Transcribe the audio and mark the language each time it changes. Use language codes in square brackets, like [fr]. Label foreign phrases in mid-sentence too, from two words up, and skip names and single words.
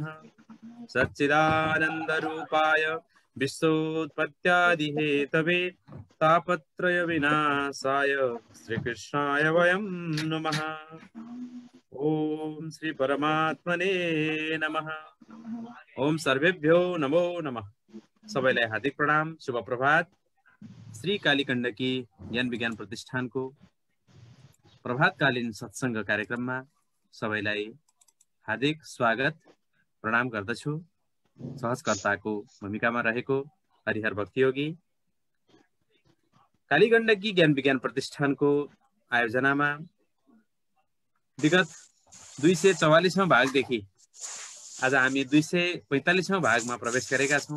[sa] सच्चिदानन्दरूपाय विश्वोत्पत्त्यादिहेतवे तापत्रयविनाशाय श्रीकृष्णाय वयं नमः। ओम श्री परमात्मने नमः। ओम सर्वेभ्यो नमो नमः। [ne] सबैलाई हार्दिक प्रणाम, शुभ प्रभात। श्री कालीगण्डकी ज्ञान विज्ञान प्रतिष्ठानको प्रभातकालीन सत्संग कार्यक्रममा सबैलाई हार्दिक स्वागत प्रणाम गर्दछु। सहजकर्ताको भूमिकामा रहेको हरिहर भक्तियोगी कालीगण्डकी ज्ञान विज्ञान प्रतिष्ठानको आयोजनामा विगत 244औं भागदेखि आज हामी 245औं भागमा प्रवेश गरेका छौं।